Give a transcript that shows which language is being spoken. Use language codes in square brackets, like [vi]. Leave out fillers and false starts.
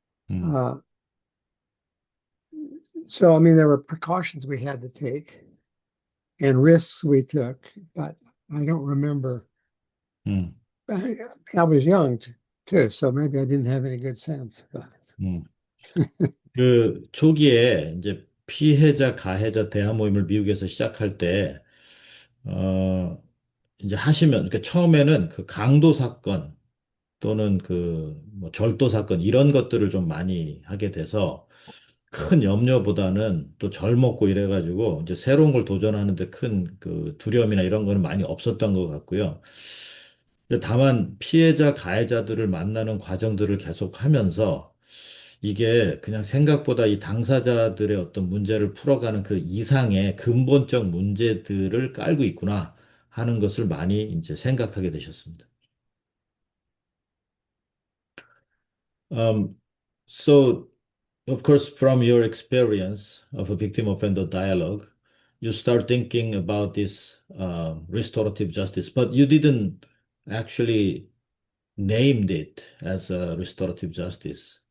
[en] 음, Uh, so I mean, there were precautions we had to take and risks we took, but I don't remember. 음, I, I was young too, so maybe I didn't have any good sense. But 음. [ko] 그 초기에 이제 피해자 가해자 대화 모임을 미국에서 시작할 때 이제 하시면, 그러니까 처음에는 그 강도 사건 또는 그 뭐 절도 사건 이런 것들을 좀 많이 하게 돼서 큰 염려보다는 또 젊었고 이래가지고 이제 새로운 걸 도전하는데 큰 그 두려움이나 이런 거는 많이 없었던 것 같고요. 다만 피해자, 가해자들을 만나는 과정들을 계속 하면서 이게 그냥 생각보다 이 당사자들의 어떤 문제를 풀어가는 그 이상의 근본적 문제들을 깔고 있구나 하는 것을 많이 이제 생각하게 되셨습니다. [en] Um, so, of course, from your experience of a victim offender dialogue, you start thinking about this restorative justice, but you didn't actually named it as a restorative justice.